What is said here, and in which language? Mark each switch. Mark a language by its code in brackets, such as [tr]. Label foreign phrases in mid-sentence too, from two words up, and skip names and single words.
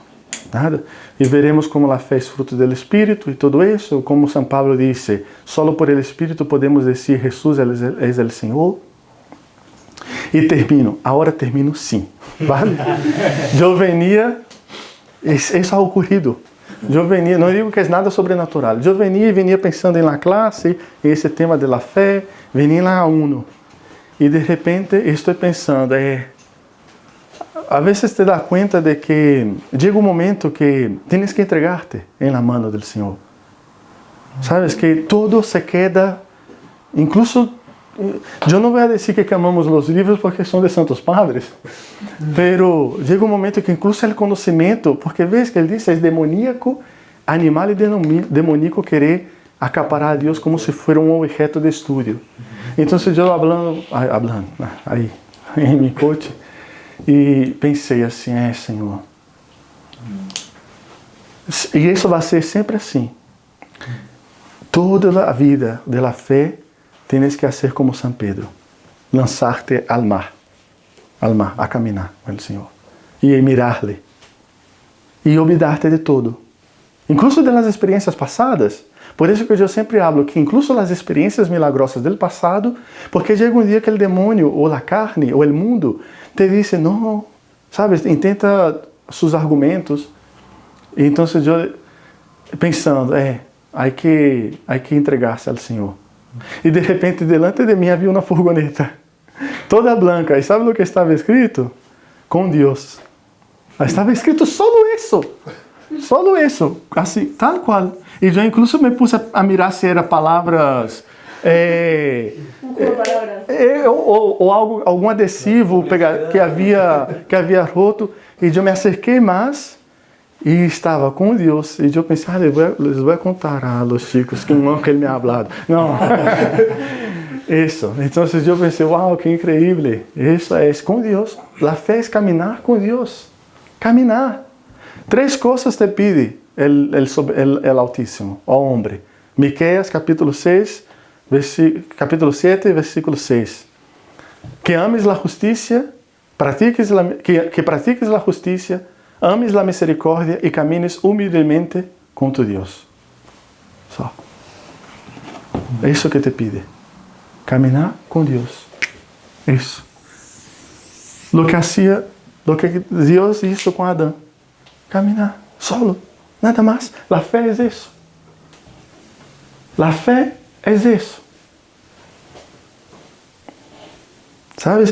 [pt] Nada? E veremos como a fé é fruto do Espírito e tudo isso, como São Paulo disse, [es] solo por el [pt] Espírito podemos dizer Jesus é o Senhor. E termino, agora termino sim. [es] Vale? [pt] Eu venia, isso ha ocorrido. Eu venia, não digo que é nada sobrenatural. Eu venia pensando na classe, esse tema da fé, venia lá [es] a uno. [pt] E de repente estou pensando, a vezes te dá conta de que chega um momento que [es] tienes que entregarte [pt] em [es] la mano [pt] do Senhor. [es] Sabes que todo se queda, incluso yo no voy a decir que amamos los libros porque son de santos padres, pero llega un momento que incluso el conocimiento, porque ves que él dice, es demoníaco, animal y demoníaco querer acaparar a Dios como si fuera un objeto de estudio. Entonces yo hablando ahí en mi coche, y [pt] pensei assim, Senhor, e isso vai ser sempre assim. Toda a vida [es] de la fé tienes que hacer como San Pedro, lanzarte al mar, a caminar [pt] com o Senhor, [es] e mirarle, e olvidarte de todo, incluso de las experiencias pasadas. [pt] Por isso que eu sempre [es] hablo que incluso [pt] as experiências milagrosas do passado, porque chega um dia que o demônio, ou a carne, ou o mundo, te diz, não, sabes, intenta seus argumentos. E então eu, pensando, há que entregar-se ao Senhor. E de repente, delante de mim havia uma furgoneta, toda branca. E sabe o que estava escrito? Com Deus. Estava escrito solo isso, assim, tal qual. E eu incluso [es] me puse a mirar [pt] se eram palavras ou algum adesivo que havia roto. E eu me acerquei mais e estava com Deus. E eu pensei, les vou contar [es] a los chicos [pt] que nunca ele [es] me ha hablado. [pt] Não. Isso. Então eu pensei, uau, que incrível. Isso é com Deus. A fé é caminhar com Deus. [es] Caminar. 3 coisas te pide el Altísimo, o hombre. Miqueas capítulo 6, capítulo 7, versículo 6. Que ames la justicia, que pratiques la justicia, ames la misericordia y camines humildemente con tu Dios. [pt] Só. É isso que [es] te pide. [pt] Caminar com Deus. Isso. [es] Lo que Deus hizo com Adão. Caminar solo. [pt] Nada mais. [es] La fé [pt] é isso. [es] La fé [pt] é isso. ¿Sabes?